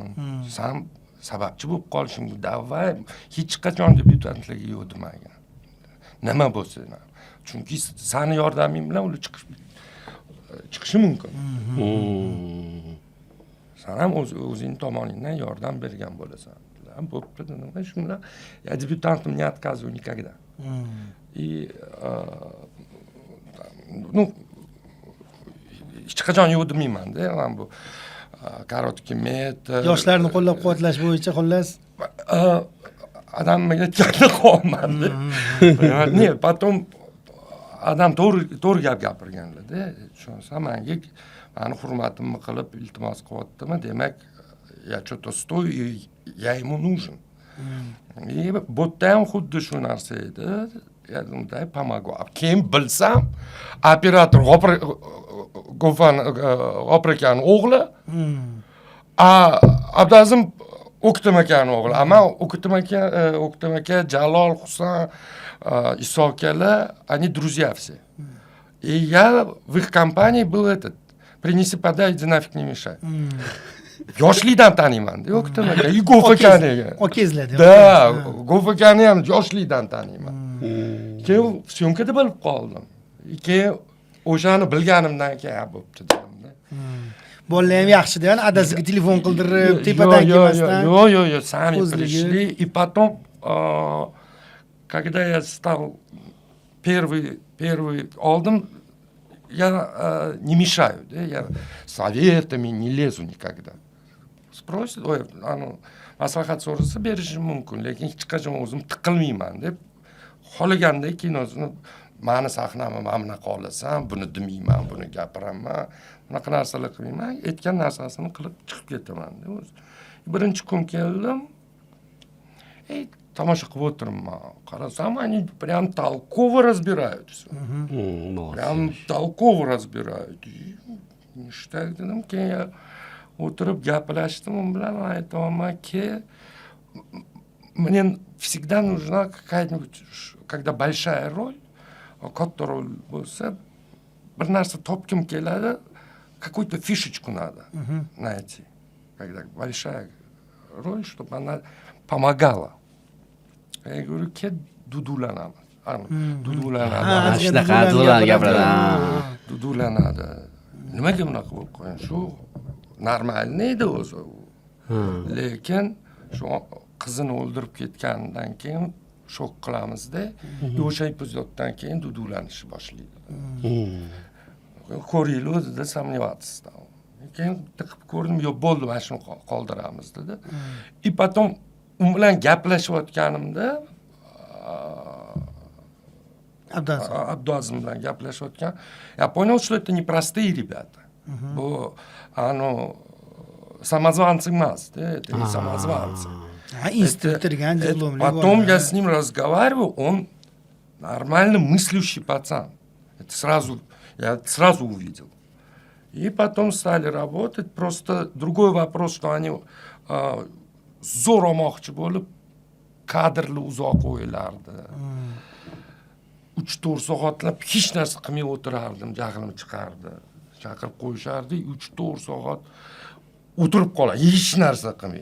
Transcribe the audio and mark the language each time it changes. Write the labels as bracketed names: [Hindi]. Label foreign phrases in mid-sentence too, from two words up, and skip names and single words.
[Uzbek] Sen sababchi bo'lib qolishing mumkin. Davay hech qachon debyutantlarga yo'q demagan. Nima bo'lsa, chunki seni yordaming bilan ular chiqishi mumkin. Sen ham o'zing tomoningdan yordam bergan bo'lasan. Bo'pti dedim. Shu bilan debyutantım [Russian] не отказываю никогда. И ну [Uzbek] hech qachon yo'q demayman-da, men bu [Russian] короткий метр [Uzbek] Yoshlarni qo'llab-quvvatlash bo'yicha xullas. Adam aytganda qolmadi. Ne, потом adam to'g'ri gap gapirganlar-da. Tushunsa menga meni hurmatimni qilib iltimos qilyaptimi, demak, [Russian] я что-то стою, и я ему нужен. [Uzbek] И bu yerda ham xuddi shu narsa edi. Yadimda помогу. Keyin bilsam, operator G'ofar akaning o'g'li, Abdazim O'ktam akaning o'g'li. Ama O'ktam aka, Jalol, Husan, Iso akalar, [Russian] они друзья все. И я в их компании был принеси, подай, иди нафиг не мешай. [Uzbek] Yoshlikdan taniyman-da, O'ktam aka, и G'ofar akani. Okizlar. Da, G'ofar akani ham yoshlikdan taniyman. Keyin syomkada bilib qoldim. Keyin o'shani bilganimdan keyin bo'pti dedim-da. Bolalar ham yaxshi-da, adasiga telefon qildirib, tepadan kelmasdan. Yo'q, [Russian] sami пришли. И потом, когда я стал первый oldim, я не мешаю, да, я советами не лезу никогда. Спросит, [Uzbek] maslahat so'rasa berishim mumkin, lekin hech qachon o'zim tiqilmayman deb xohlaganda kinosini mani sahnamni mana bunaqa olasan, buni demayman, buni gapiraman, bunaqa narsalar qilmayman, aytgan narsasini qilib chiqib ketaman deb o'zi. Birinchi kun keldim, tomosha qilib o'tiribman. Qarasam, [Russian] они прям толково разбирают все. Прям толково разбирают. [Uzbek] Ништяк dedim, keyin o'tirib gaplashdim u bilan, aytamanki, [Russian] мне всегда нужна какая-нибудь, когда большая роль, [Uzbek] katta rol bo'lsa, bir narsa topkim keladi, [Russian] какую-то фишечку надо найти. Когда большая роль, чтобы она помогала. Я говорю, [Uzbek] dudulanamiz. Dudulanadi. Nimaga bunaqa bo'lib qo'ygan? Shu normalniy edi o'zi. Lekin shu qizini o'ldirib ketgandan keyin shok qilamizda, o'sha epizoddan keyin dudulanishni boshlaydi. Ko'ringlar o'zida [Russian] сомневаться стал. [Uzbek] Keyin tiqib ko'rdim, yo'q bo'ldi, mana shuni qoldiramiz dedi. [Russian] И потом [Uzbek] u bilan gaplashayotganimda Abdazim bilan gaplashayotgan, [Russian] я понял, что это непростые ребята. Bu самозванцы emas, это не самозванцы. Инструктор, дипломный. Потом я с ним разговариваю, он нормально мыслящий пацан. Я сразу увидел. И потом стали работать. Просто другой вопрос, что они [Uzbek] zo'r olmoqchi bo'lib kadrli uzoq qo'yilardi. 3-4 soatlab hech narsa qilmay o'tirardim, jahlim chiqardi. Chaqirib qo'yishardi, 3-4 soat o'tirib qoladi, hech narsa qilmay.